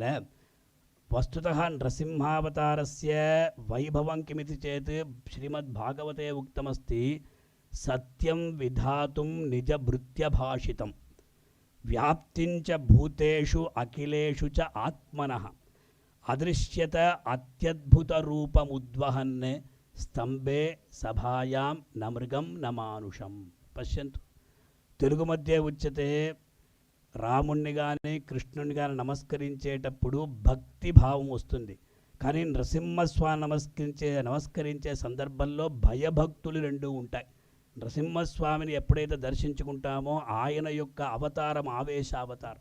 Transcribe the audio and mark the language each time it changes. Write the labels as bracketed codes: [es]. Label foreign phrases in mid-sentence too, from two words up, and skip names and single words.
[sa] वस्तुतः नृसिंहावतारस्य वैभवं किमिति चेत् श्रीमद्भागवते उक्तमस्ति, सत्यं विधातुं निजभृत्यभाषितं व्याप्तिञ्च भूतेषु अखिलेषु च आत्मनः अदृश्यत अत्यद्भुतरूपमुद्वहन् स्तंभे सभायां न मृगं न मानुषं। पश्यन्तु, [te] తెలుగు మధ్య ఉచ్యతే రాముణ్ణి కానీ కృష్ణుని కానీ నమస్కరించేటప్పుడు భక్తి భావం వస్తుంది. కానీ నరసింహస్వామి నమస్కరించే సందర్భంలో భయభక్తులు రెండు ఉంటాయి. నరసింహస్వామిని ఎప్పుడైతే దర్శించుకుంటామో ఆయన యొక్క అవతారం ఆవేశావతారం.